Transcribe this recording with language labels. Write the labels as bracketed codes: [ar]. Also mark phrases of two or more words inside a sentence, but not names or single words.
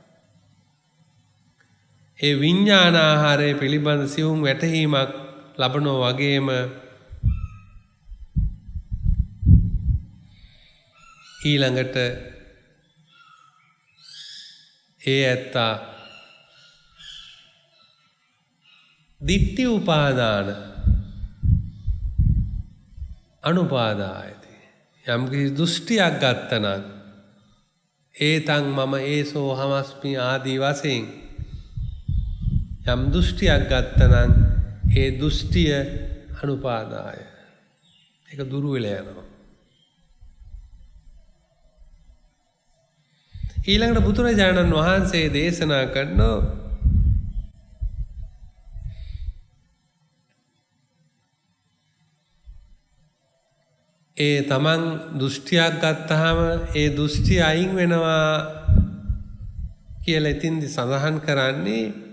[si] ඒ විඤ්ඤාණාහාරය පිළිබඳ සියුම් වැටහීමක් ලබනෝ වගේම ඊළඟට ඒ ඇත්තා [pi] දිට්ඨි උපාදාන අනුපාදායති. [si] යම් කිසි දෘෂ්ටියක් ගත්තනම් [pi] ඒතං මම ඒසෝ හමස්මි [si] ආදී වශයෙන් යම් දෘෂ්ටියක් ගත්තනම් ඒ දෘෂ්ටිය අනුපාදාය. ඒක දුරු වෙලා යනවා. ඊළඟට බුදුරජාණන් වහන්සේ දේශනා කරනෝ ඒ තමන් දෘෂ්ටියක් ගත්තාම ඒ දෘෂ්ටි අයින් වෙනවා කියලා ඉතින්දි සඳහන් කරන්නේ